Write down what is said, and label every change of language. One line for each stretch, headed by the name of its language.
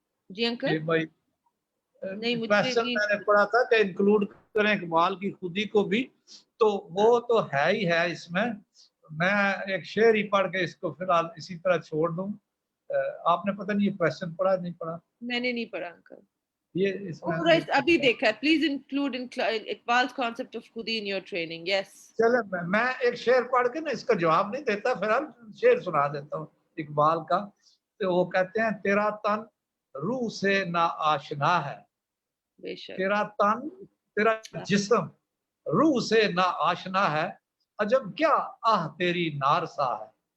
Urdu: جی uncle. نہیں question میں نے پڑھا تھا کہ انکلوڈ کریں اقبال کی خودی کو بھی, تو وہ تو ہے ہی ہے اس میں. میں ایک شعر ہی پڑھ کے اس کو فی الحال اسی طرح چھوڑ دوں. آپ نے پتہ نہیں یہ کوشچن پڑھا نہیں پڑھا؟ میں نے نہیں پڑھا انکل. یہ اس میں ابھی دیکھا ہے.
English: Please include Iqbal's concept of خودی in your training. Yes.
Urdu: چلے میں ایک شعر پڑھ کے نا اس کا جواب نہیں دیتا, فی الحال شعر سنا دیتا ہوں اقبال کا. تو وہ کہتے ہیں تیرا تن روح سے نا آشنا ہے, بے شک. تیرا تن تیرا جسم روح سے نا آشنا ہے, عجب کیا آہ تیری نارسا ہے.